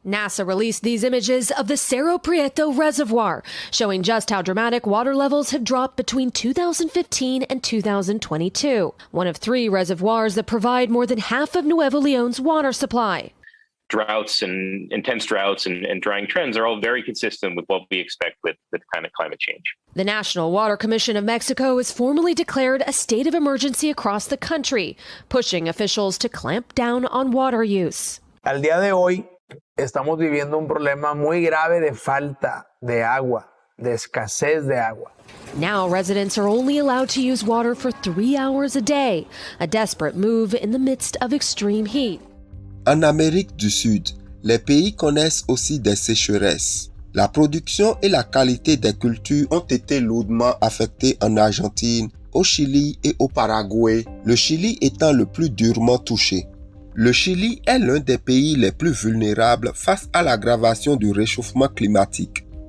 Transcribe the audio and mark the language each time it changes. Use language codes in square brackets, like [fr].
[en] NASA released these images of the Cerro Prieto Reservoir, showing just how dramatic water levels have dropped between 2015 and 2022, one of 3 reservoirs that provide more than half of Nuevo Leon's water supply. Droughts and intense droughts and drying trends are all very consistent with what we expect with kind of climate change. The National Water Commission of Mexico has formally declared a state of emergency across the country, pushing officials to clamp down on water use. [es] Al día de hoy, estamos viviendo un problema muy grave de falta de agua, de escasez de agua. [en] Now residents are only allowed to use water for 3 hours a day, a desperate move in the midst of extreme heat. [fr] En Amérique du Sud, les pays connaissent aussi des sécheresses. La production et la qualité des cultures ont été lourdement affectées en Argentine au Chili et au Paraguay, le Chili étant le plus durement touché. Le Chili est l'un des pays les plus vulnérables face à l'aggravation du réchauffement climatique.